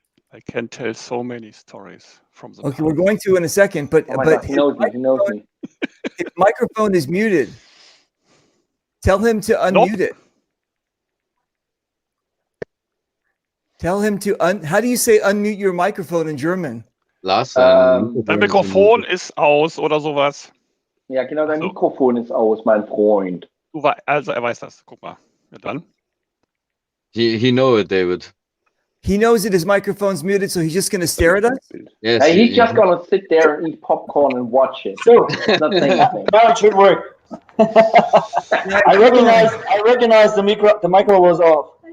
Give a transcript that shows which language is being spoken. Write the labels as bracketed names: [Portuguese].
[English] I can tell so many stories from the Okay, we're going to in a second, but God, he knows me. His microphone is muted. Tell him to unmute it. Tell him to how do you say unmute your microphone in German? Lars, [German] dein Mikrofon ist aus oder sowas. Ja, genau, dein Mikrofon ist aus, mein Freund. Also er weiß das. Guck mal. Ja, dann. [English] He know it, David. He knows that his microphone's muted, so he's just going to stare at us? Yes. Hey, he's just going to sit there and eat popcorn and watch it. So, not saying anything. now it should work. I recognize the micro was off.